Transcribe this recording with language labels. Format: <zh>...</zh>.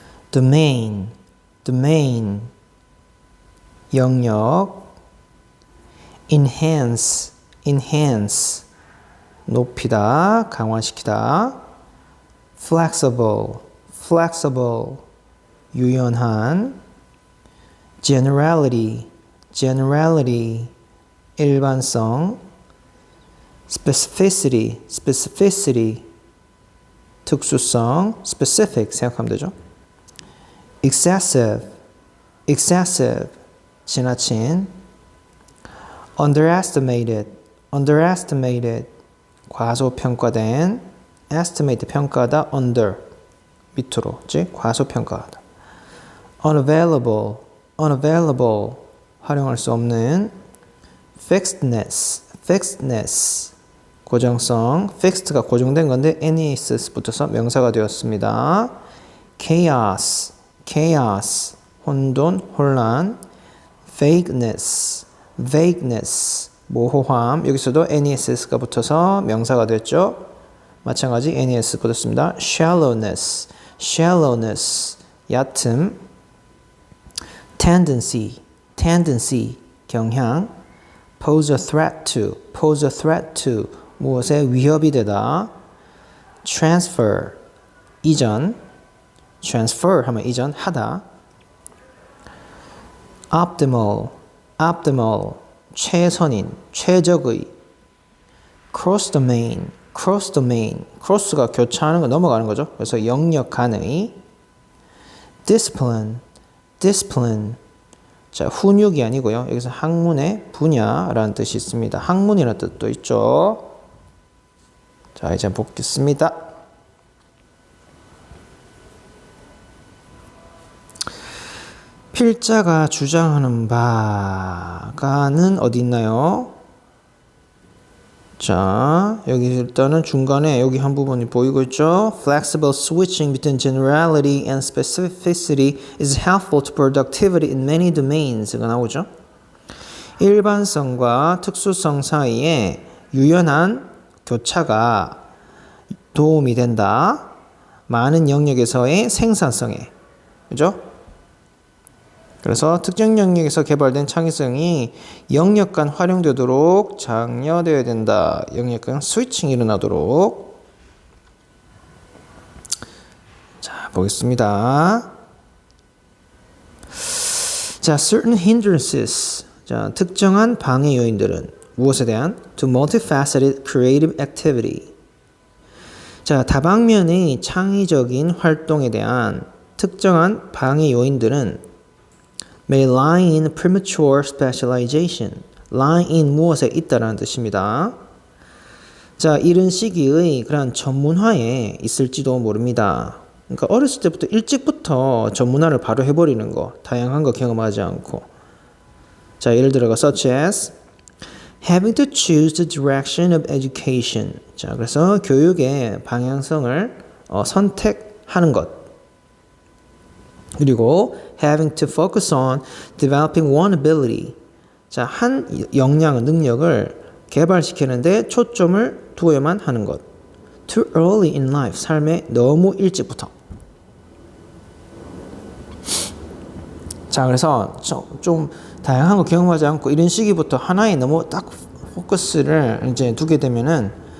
<en>domain, domain, 영역. enhance, enhance,</en> <ko>높이다, 강화시키다.</ko> <en>flexible, flexible, 유연한. generality, generality, 일반성. specificity, specificity, 특수성, specific</en> <ko>생각하면 되죠.</ko> <en>excessive, excessive, 지나친. underestimated, underestimated, 과소평가된.</en> <ko>estimate, 평가하다, under, 밑으로, 즉 과소평가하다.</ko> <en>unavailable, unavailable,</en> <ko>활용할 수 없는.</ko> <en>fixedness, fixedness, 고정성.</en> <ko>fixed가 고정된 건데 nes 붙어서 명사가 되었습니다.</ko> <en>chaos, chaos,</en> <ko>혼돈, 혼란.</ko> <en>vagueness, vagueness, 모호함.</en> <ko>여기서도 ness가 붙어서 명사가 됐죠. 마찬가지 nes 붙었습니다.</ko> <en>shallowness, shallowness, 얕음. tendency, tendency, 경향. pose a threat to, pose a threat to,</en> <ko>무엇에 위협이 되다. transfer, 이전. transfer 하면 이전, 하다.</ko> <en>optimal, optimal,</en> <ko>최선인, 최적의.</ko> <en>cross domain, cross domain, cross가</en> <ko>교차하는 거, 넘어가는 거죠. 그래서 영역 간의.</ko> <en>discipline, discipline,</en> <ko>자, 훈육이 아니고요. 여기서 학문의 분야라는 뜻이 있습니다. 학문이라는 뜻도 있죠. 자, 이제 보겠습니다. 필자가 주장하는 바가는 어디 있나요? 자, 여기 일단은 중간에 여기 한 부분이 보이고 있죠.</ko> <en>Flexible switching between generality and specificity is helpful to productivity in many domains가 나오죠.</en> <ko>일반성과 특수성 사이에 유연한 교차가 도움이 된다. 많은 영역에서의 생산성에. 그죠? 그래서 특정 영역에서 개발된 창의성이 영역 간 활용되도록 장려되어야 된다. 영역 간 스위칭이 일어나도록. 자, 보겠습니다.</ko> <en>자, certain hindrances.</en> <ko>자, 특정한 방해 요인들은 무엇에 대한?</ko> <en>to multifaceted creative activity.</en> <ko>자, 다방면의 창의적인 활동에 대한 특정한 방해 요인들은</ko> <en>may lie in premature specialization. lie in</en> <ko>무엇에 있다라는 뜻입니다. 자, 이른 시기의 그런 전문화에 있을지도 모릅니다. 그러니까 어렸을 때부터 일찍부터 전문화를 바로 해버리는 거, 다양한 거 경험하지 않고. 자, 예를 들어가</ko> <en>such as having to choose the direction of education.</en> <ko>자, 그래서 교육의 방향성을 선택하는 것.</ko> <en>그리고 having to focus on developing one ability.</en> <ko>자, 한 역량을, 능력을 개발시키는데 초점을 두어야만 하는 것.</ko> <en>Too early in life.</en> <ko>삶에 너무 일찍부터. 자, 그래서 좀 다양한 거 경험하지 않고 이런 시기부터 하나에 너무 딱 포커스를 이제 두게 되면은</ko>